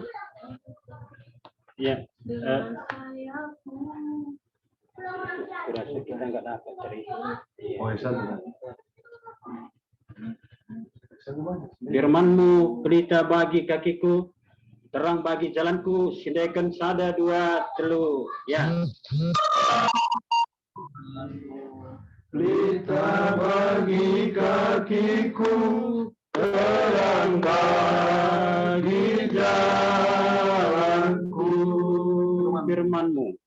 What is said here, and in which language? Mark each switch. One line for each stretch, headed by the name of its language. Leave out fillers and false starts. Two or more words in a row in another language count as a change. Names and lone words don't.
Indonesian: Ya. Kurasa kita nggak dapat cari. Oh, Firman-Mu pelita bagi kakiku, terang bagi jalanku.
Batak Karo: Sindaikan sada dua telu.
Indonesian: Ya. Pelita bagi kakiku, terang bagi jalanku. Firman-Mu.